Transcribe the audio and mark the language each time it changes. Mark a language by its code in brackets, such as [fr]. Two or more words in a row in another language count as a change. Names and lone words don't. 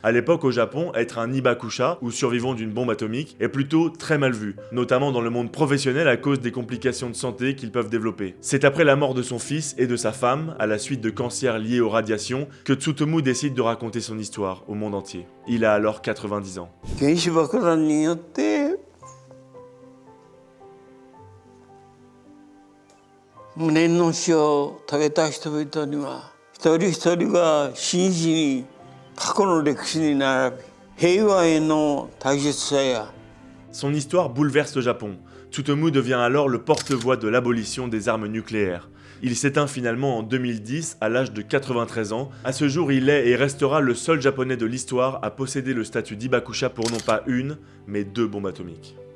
[fr] À l'époque au Japon, être un ibakusha, ou survivant d'une bombe atomique, est plutôt très mal vu, notamment dans le monde professionnel à cause des complications de santé qu'ils peuvent développer. C'est après la mort de son fils et de sa femme, à la suite de cancers liés aux radiations, que Tsutomu décide de raconter son histoire au monde entier. Il a alors 90 ans. [ja] 原子爆弾によって無念の死を遂げた人々には一人一人が真摯に過去の歴史に並び平和への大切さや [fr] Son histoire bouleverse le Japon. Tsutomu devient alors le porte-voix de l'abolition des armes nucléaires. Il s'éteint finalement en 2010 à l'âge de 93 ans. À ce jour, il est et restera le seul japonais de l'histoire à posséder le statut d'ibakusha pour non pas une, mais 2 bombes atomiques.